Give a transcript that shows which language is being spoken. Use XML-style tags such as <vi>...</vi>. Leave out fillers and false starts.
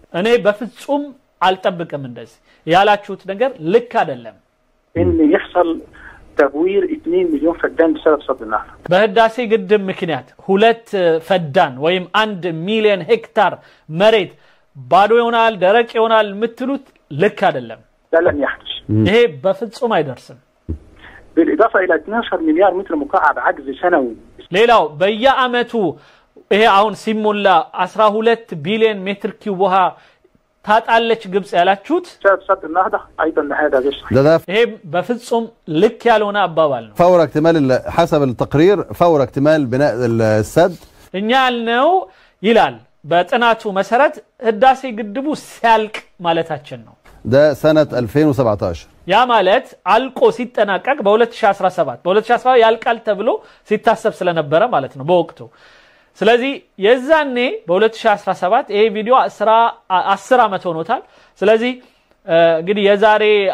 <am>እኔ በፍጹም አልጠብቅም እንደዚህ ያላችሁት ነገር ልክ አይደለም</am> <ar>إن يحصل تبوير 2 مليون فدان بسبب سد النهضة</ar> <am>በህዳሴ ግድብ ምክንያት 2 ፈዳን ወይም 1 ሚሊዮን ሄክታር መሬት ባዶ ይሆናል ደረቅ ይሆናል ምትሉት ልክ አይደለም</am> <ar>ده لن يحدث</ar> <am>ይሄ በፍጹም አይደርስም</am> <ar>بالإضافة إلى 12 مليار متر مكعب عجز سنوي</ar> <am>ሌላው በየአመቱ ይሄ አሁን ሲሞላ 12 ቢሊዮን ሜትር ኪዩብ ውሃ ታጣለች ግብጽ ያላችሁት</am> <ar>بسبب سد النهضة أيضا هذا غير صحيح ده</ar> <am>ይሄ በፍጹም ልክ ያልሆነ አባባል ነው</am> <ar>فور اكتمال حسب التقرير فور اكتمال بناء السد</ar> <am>እኛ ያልነው ይላል በጥናቱ መሰረት ህዳሴ ግድቡ ሲያልቅ ማለታችን ነው</am> <ar>ده سنة 2017</ar> <am>ያ ማለት አልቆ ሲጠናቀቅ በ2017 ያልቃል ተብሎ ሲታሰብ ስለነበረ ማለት ነው በወቅቱ ስለዚህ የዛኔ በ2017 ይሄ ቪዲዮ 10 አመት ሆኖታል ስለዚህ እንግዲህ የዛሬ</am>